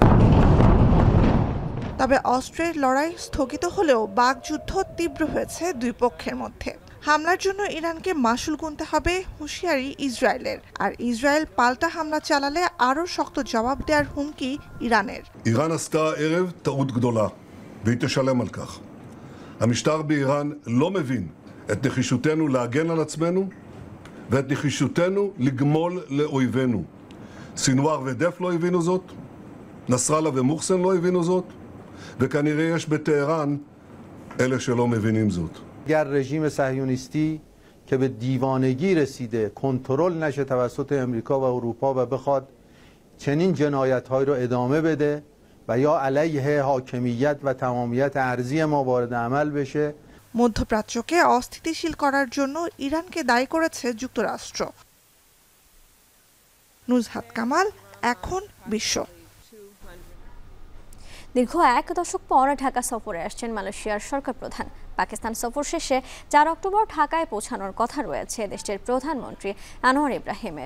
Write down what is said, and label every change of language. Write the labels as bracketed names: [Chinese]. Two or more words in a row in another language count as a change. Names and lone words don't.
[Bangla] তবে অস্ত্রের লড়াই স্থগিত হলেও বাকযুদ্ধ তীব্র হয়েছে দুই পক্ষের মধ্যে। হামলার জন্য ইরানকে মাসুল গুনতে হবে হুঁশিয়ারি ইসরায়েলের। আর ইসরায়েল পাল্টা হামলা চালালে আরও শক্ত জবাব দেওয়ার হুমকি ইরানের। [Hebrew] איראן עשתה הערב טעות גדולה והיא תשלם על כך. המשטר באיראן לא מבין את נחישותנו להגן על עצמנו ואת נחישותנו לגמול לאויבינו. סינואר ודף לא הבינו זאת, נסראללה ומוחסן לא הבינו זאת, וכנראה יש בטהרן אלה שלא mevinin זאת. [Persian] اگر رژیم صهیونیستی که به دیوانگی رسیده کنترل نشه توسط امریکا و اروپا و بخواد چنین جنایت‌هایی رو ادامه بده و یا علیه حاکمیت و تمامیت ارضی ما وارد عمل بشه. [Bangla] মধ্যপ্রাচ্যকে অস্থিতিশীল করার জন্য ইরানকে দায়ী করেছে যুক্তরাষ্ট্র। নুজহাত কামাল, এখন বিশ্ব। দীর্ঘ 1 দশক পর ঢাকা সফরে আসছেন মালয়েশিয়ার সরকার প্রধান। পাকিস্তান সফর শেষে 4 অক্টোবর ঢাকায় পৌঁছানোর কথা রয়েছে দেশটির প্রধানমন্ত্রী আনোয়ার ইব্রাহিমের।